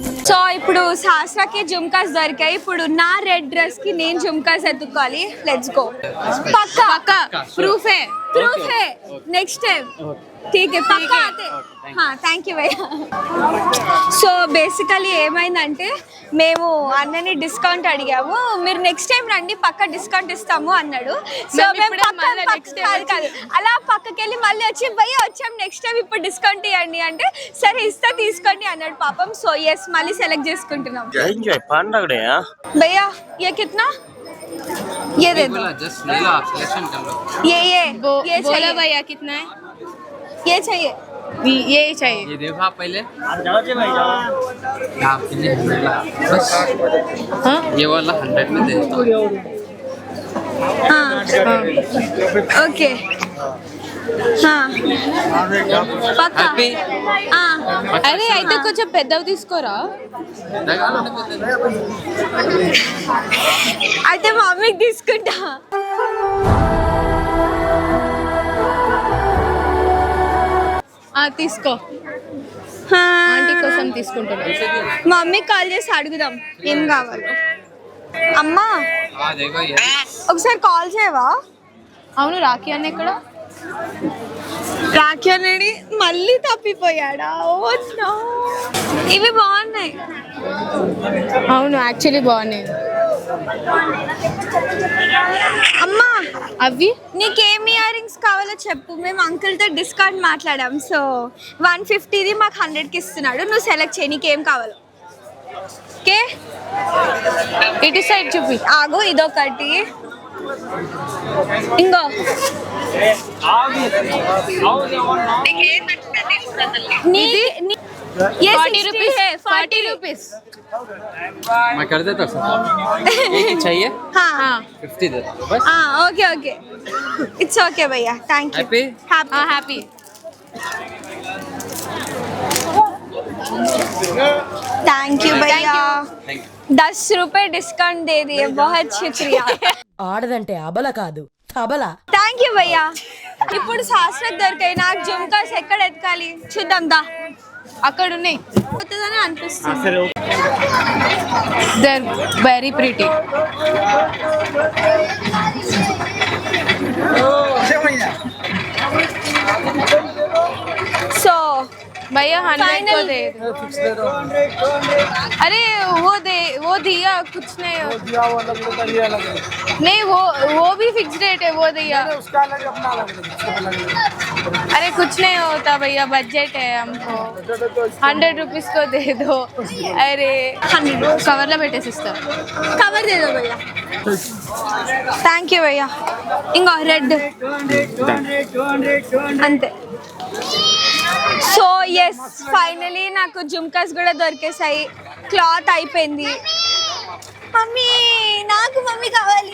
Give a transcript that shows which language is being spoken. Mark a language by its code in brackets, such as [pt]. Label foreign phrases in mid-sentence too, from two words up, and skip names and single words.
[te] సో ఇప్పుడు శాస్త్రకి జుమ్కాస్ దొరికాయి. ఇప్పుడు నా [en] red dress [te] కి నేను జుమ్కాస్ ఎత్తుకోవాలి. [en] Let's go. పక్కా [hi] पक्का प्रूफ है [en] next time [hi] ठीक है పక్కా आते हाँ [en] thank you [hi] भैया. [te] సో బేసికలీ ఏమైందంటే మేము అన్నని డిస్కౌంట్ అడిగాము. మీరు [en] next time [te] రండి పక్కా డిస్కౌంట్ ఇస్తాము అన్నాడు. సో మేము కాదు అలా పక్కకి వెళ్ళి మళ్ళీ వచ్చి భయ్యా వచ్చాం [en] next time [te] ఇప్పుడు డిస్కౌంట్ ఇవ్వండి అంటే సరే ఇస్తా తీసుకోండి అన్నాడు పాపం. [en] so yes [te] మళ్ళీ సెలెక్ట్ చేసుకుంటున్నాం. [hi] భయ్యా ये कितना ये दे दो जस्ट ले लो आप सिलेक्शन कर लो. ये बोला चाहिए भैया कितना है? ये चाहिए ये चाहिए. ये देखो आप पहले आपके लिए 100 ला. बस हाँ ये वाला 100 में दे देता हूँ. हाँ ओके हाँ పక్కా [en] Happy? [te] అరే అయితే కొంచెం పెద్దవి తీసుకోరా. అయితే మా మమ్మీకి తీసుకుంటా. తీసుకో [hi] हाँ. [te] ఆంటీ కోసం తీసుకుంటున్నా. మా మమ్మీకి కాల్ చేసి అడుగుదాం ఏం కావాలో. అమ్మా [hi] हाँ देखो ये [te] ఒకసారి కాల్ చేయవా? అవును రాఖీ అన్న ఇక్కడ. రాఖీ అనేది మళ్ళీ తప్పిపోయాడా? ఓ నో. ఇవి బాగున్నాయి. అవును యాక్చువల్లీ బాగున్నాయి. అమ్మా అవి నీకేం [en] ear rings [te] కావాలో చెప్పు. మేము అంకుల్తో డిస్కౌంట్ మాట్లాడాం. సో 150ది మాకు 100కి ఇస్తున్నాడు. నువ్వు సెలెక్ట్ చేయి నీకేం కావాలో. ఓకే ఇటు సైడ్ చూపి. ఆగు ఇదొకటి ఇంకో ये [hi] 40 रुपीस है 40 रुपीस. मैं कर देता हूँ. एक चाहिए हाँ 50 दे दो बस. [en] हाँ okay okay it's okay भैया thank you. Happy? హ్యాపీ. thank you भैया. [hi] 10 रुपए डिस्काउंट दे दिए बहुत शुक्रिया. [te] ఆడదంటే అబల కాదు తబల. [en] thank you [te] భయ్యా. ఇప్పుడు శాస్త్రం దొరికాయి. నాకు జుమ్కాస్ ఎక్కడ ఎతకాలి చూద్దాం దా. అక్కడ ఉన్నాయి. అవుతుందని అనిపిస్తుంది. సరే [en] They are very pretty. [te] సో [hi] भैया 100 को दे. अरे वो दिया कुछ नहीं. नहीं वो भी फिक्स रेट है वो दिया. अरे कुछ नहीं होता भैया बजट है हमको. 100 रुपीस को दे दो. अरे 100 कवर ला [te] పెట్టేసి ఇస్తా. [hi] कवर दे दो भैया. [en] thank you [hi] భయ్యా. [te] ఇంకో రెడ్ అంతే. [en] so yes finally [te] నాకు జుమ్కాస్ కూడా దొరికేసాయి. క్లాత్ అయిపోయింది. మమ్మీ నాకు మమ్మీ కావాలి.